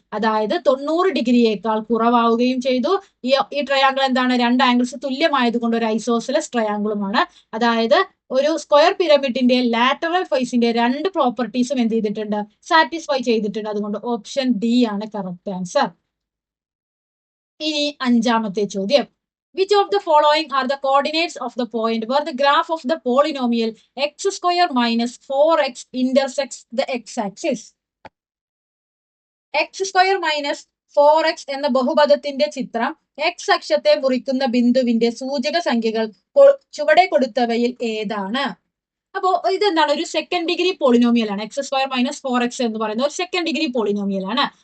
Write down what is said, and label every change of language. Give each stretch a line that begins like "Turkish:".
Malayalam: അതായത് 90 ഡിഗ്രിയേക്കാൾ കുറവാവുകയും ചെയ്തു. ഈ ട്രയാങ്കിൾ എന്താണ്? 2 ആംഗിൾസ് തുല്യമായതുകൊണ്ട് ഒരു ഐസോസിലസ് ട്രയാങ്കിളുമാണ്. അതായത് ഒരു സ്ക്വയർ പിരമിഡിന്റെ ലാറ്ററൽ ഫേസിന്റെ 2 പ്രോപ്പർട്ടീസും എന്ത് ചെയ്തിട്ടുണ്ട്? സാറ്റിസ്ഫൈ ചെയ്തിട്ടുണ്ട്. അതുകൊണ്ട് ഓപ്ഷൻ ഡി ആണ് കറക്റ്റ് ആൻസർ. ഇനി 5ാമത്തെ ചോദ്യം.
English: Which of the following are the coordinates of the point where the graph of the polynomial x square minus 4x intersects the x-axis? x square minus 4x
Malayalam: എന്ന ബഹുപദത്തിന്റെ ചിത്രം x അക്ഷത്തെ മുറിക്കുന്ന ബിന്ദുവിന്റെ സൂചക സംഖ്യകൾ ചുവടെ കൊടുത്തവയിൽ ഏതാണ്? അപ്പോ ഇതെന്താണ്? ഒരു സെക്കൻഡ് ഡിഗ്രി പോളിനോമിയൽ ആണ്. എക്സ് സ്ക്വയർ മൈനസ് 4x എന്ന് പറയുന്നത് ഒരു സെക്കൻഡ് ഡിഗ്രി പോളിനോമിയൽ ആണ്.